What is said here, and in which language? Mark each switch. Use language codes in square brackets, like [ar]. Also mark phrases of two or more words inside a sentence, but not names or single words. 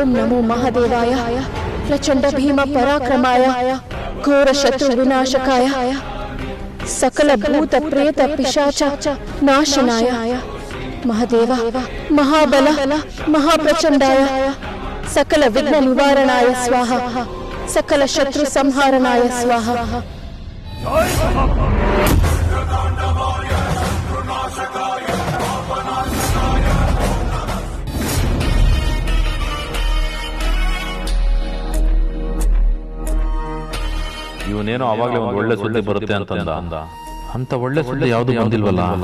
[sa] नमो महादेवाय प्रचंड भीम पराक्रमाय घोर शत्रु विनाशकाय सकल भूत प्रेत पिशाच नाशनाय महादेव महाबल महाप्रचंडाय सकल विघ्न निवारणाय स्वाहा सकल शत्रु संहारणाय स्वाहा। [kn] ಇವನೇನೋ ಅವಾಗಲೇ ಒಂದು ಒಳ್ಳೆ ಸುದ್ದಿ ಬರುತ್ತೆ ಅಂತ ಅಂತ ಒಳ್ಳೆ ಸುದ್ದಿ ಯಾವುದು ಬಂದಿಲ್ವಲ್ಲ.